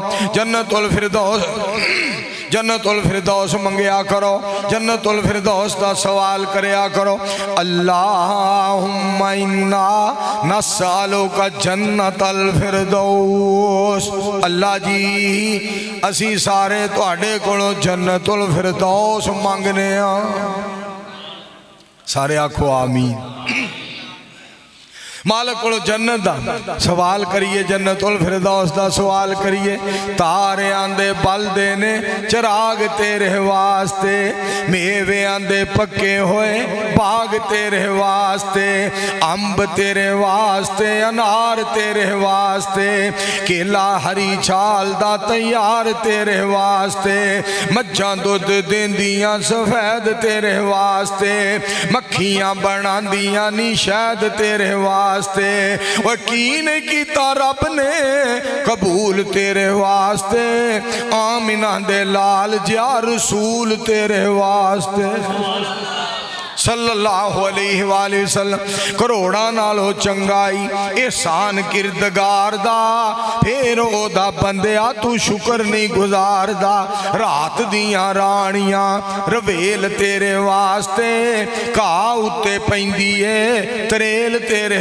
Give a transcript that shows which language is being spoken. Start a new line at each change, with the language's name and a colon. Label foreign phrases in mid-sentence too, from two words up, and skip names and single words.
Punjabi: جنت الفردوس منگیا کرو جنت الفردوس دا سوال کریا کرو
Arabic: اللہم انا نسالک جنت الفردوس
Punjabi: اللہ جی اسی سارے تواڈے کولوں جنت الفردوس منگنے سارے آکھو آمین مالک کو جنت دا سوال کریے جنت الفردوس دا سوال کریے تارے آندے بل دینے چراغ تیرے واسطے میوے آندے پکے ہوئے باغ تیرے واسطے امب تیرے واسطے انار تیرے واسطے کیلا ہری چھال دا تیار تیرے واسطے مجھاں دودھ دیندیاں سفید تیرے واسطے مکھیاں بناندیاں نی شہد تیرے واسطے وکین کیتا رب نے قبول تیرے واسطے آمینہ دے لال جا رسول تیرے واسطے
Arabic: صلی اللہ علیہ وآلہ وسلم
Punjabi: کروڑا نالو چنگائی احسان کردگار دا پھر او دا بندیا تو شکر نہیں گزار دا رات دیاں رانیاں رویل تیرے واسطے کاؤتے پیندیے تریل تیرے